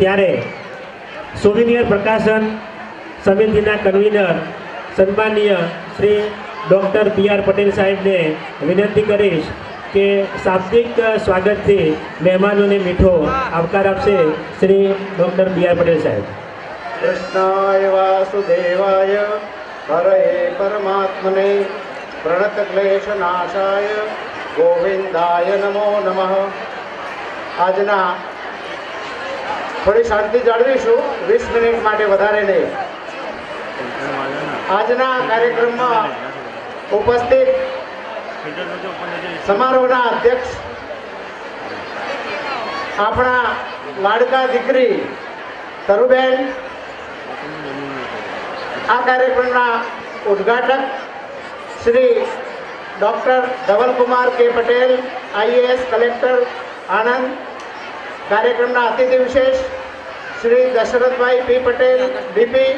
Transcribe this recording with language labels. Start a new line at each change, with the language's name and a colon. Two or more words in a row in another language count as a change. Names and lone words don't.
Gujarati: ત્યારે સોવિનિયર પ્રકાશન સમિતિના કન્વીનર સન્માનીય શ્રી ડૉક્ટર પી.આર. પટેલ સાહેબને વિનંતી કરીશ કે શાબ્દિક સ્વાગતથી મહેમાનોને મીઠો આવકાર આપશે. શ્રી ડૉક્ટર પી.આર. પટેલ સાહેબ.
Sanskrit: કૃષ્ણાય વાસુદેવાય હરે પરમાત્મને प्रणतक्लेशनाशाय गोविंदाय नमो नमः।
Gujarati: આજના થોડી શાંતિ જાળવીશું, 20 મિનિટ માટે, વધારે નહીં। આજના કાર્યક્રમમાં ઉપસ્થિત સમારોહના અધ્યક્ષ આપણા લાડકા દીકરી તરુબેન, આ કાર્યક્રમના ઉદ્ઘાટક શ્રી ડૉક્ટર ધવલકુમાર કે પટેલ, IAS કલેક્ટર આણંદ, કાર્યક્રમના અતિથિ વિશેષ શ્રી દશરથભાઈ પી પટેલ, DP,